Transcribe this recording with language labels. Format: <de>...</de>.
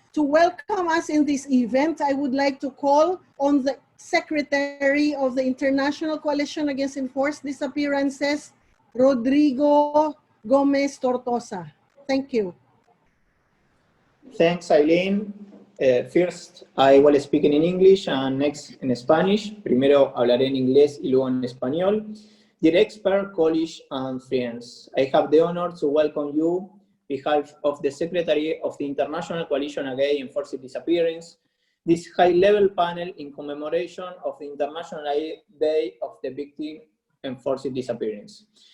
<en>To welcome us in this event, I would like to call on the Secretary of the International Coalition Against Enforced Disappearances, Rodrigo Gomez Tortosa. Thank you. Thanks, Eileen. First, I will speak in English and next in Spanish.</en> <es>Primero hablaré en inglés y luego en español.</es> <en>Dear expert, colleagues, and friends, I have the honor to welcome you on behalf of the Secretary of the International Coalition Against Enforced Disappearance, this high-level panel in commemoration of the International Day of the Victim of Enforced Disappearance.</en>